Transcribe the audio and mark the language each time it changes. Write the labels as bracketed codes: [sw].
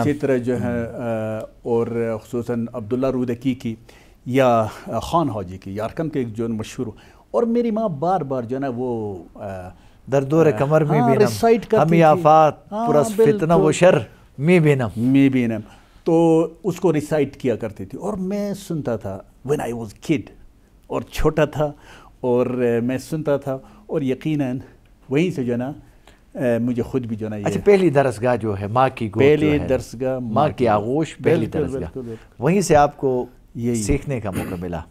[ur] اسی طرح جو ہے اور خصوصاً عبداللہ رودکی کی یا خان حاجی کی، یارکن کے ایک جو مشہور، اور میری ماں بار بار جو ہے نا وہ [fa] در دور قمر می بینم [ur] ریسائٹ کرتی ہمی تھی، [fa] آفات پرس فتنہ و شر می بینم، [ur] تو اس کو ریسائٹ کیا کرتی تھی اور میں سنتا تھا [en] when I was kid، [ur] اور چھوٹا تھا اور میں سنتا تھا، اور یقیناً وہیں سے جو ہے نا مجھے خود بھی جو ہے نا اچھا پہلی درسگاہ جو ہے ماں کی گود، پہلی درسگاہ ماں کی آغوش، پہلی درسگاہ، وہیں سے آپ کو سیکھنے کا موقع ملا۔